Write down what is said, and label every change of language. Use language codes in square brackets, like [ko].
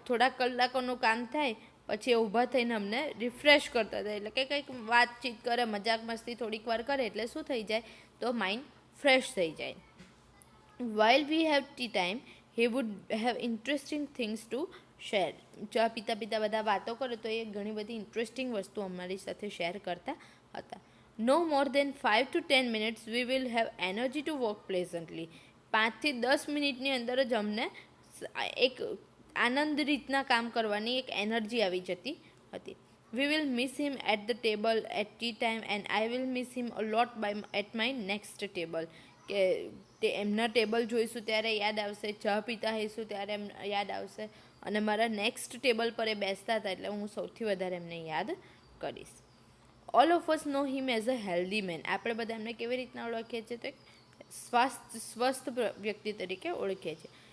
[gu] થોડા કલાકોનું કામ થાય પછી એ ઊભા થઈને અમને રિફ્રેશ કરતા હતા. એટલે કે કંઈક વાતચીત કરે, મજાક મસ્તી થોડીક વાર કરે એટલે શું થઈ જાય તો માઇન્ડ ફ્રેશ થઈ જાય. [en] while we have tea time he would have interesting things to share. [gu] ચા પીતા પીતા બધા વાતો કરે તો એ ઘણી બધી ઇન્ટરેસ્ટિંગ વસ્તુ અમારી સાથે શેર કરતા હતા. [en] No more than 5 to 10 minutes we will have energy to work pleasantly. [gu] 5 થી 10 મિનિટની અંદર જ અમને એક આનંદ રીતના કામ કરવાની એક એનર્જી આવી જતી હતી. [en] We will miss him at the table at tea time and I will miss him a lot at my next table. [gu] કે તે એમના ટેબલ જોઈશું ત્યારે યાદ આવશે, ચા પીતા હઈશું ત્યારે યાદ આવશે અને મારા નેક્સ્ટ ટેબલ પર એ બેસતા હતા એટલે હું સૌથી વધારે એમને યાદ કરીશ. [en] All of us know him as a healthy man. [gu] આપણે બધા એમને કેવી રીતના ઓળખીએ છીએ તો એક સ્વસ્થ વ્યક્તિ તરીકે ઓળખીએ છીએ.